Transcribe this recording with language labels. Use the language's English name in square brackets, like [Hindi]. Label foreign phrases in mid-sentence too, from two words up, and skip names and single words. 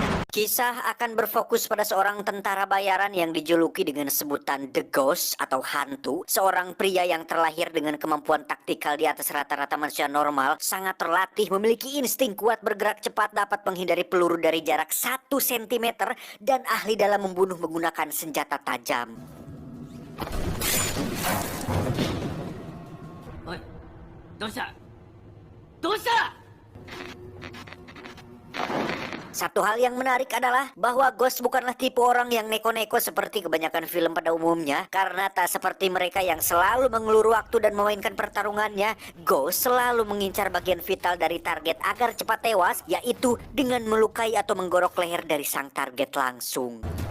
[Indonesian] Kisah akan berfokus pada seorang tentara bayaran yang dijuluki dengan sebutan The Ghost atau hantu. Seorang pria yang terlahir dengan kemampuan taktikal di atas rata-rata manusia normal, sangat terlatih, memiliki insting kuat, bergerak cepat, dapat menghindari peluru dari jarak 1 cm, dan ahli dalam membunuh menggunakan senjata tajam. [Japanese] Oi, どうした? どうした? [Indonesian] Satu hal yang menarik adalah bahwa Ghost bukanlah tipe orang yang neko-neko seperti kebanyakan film pada umumnya. Karena tak seperti mereka yang selalu mengelur waktu dan memainkan pertarungannya, Ghost selalu mengincar bagian vital dari target agar cepat tewas, yaitu dengan melukai atau menggorok leher dari sang target langsung.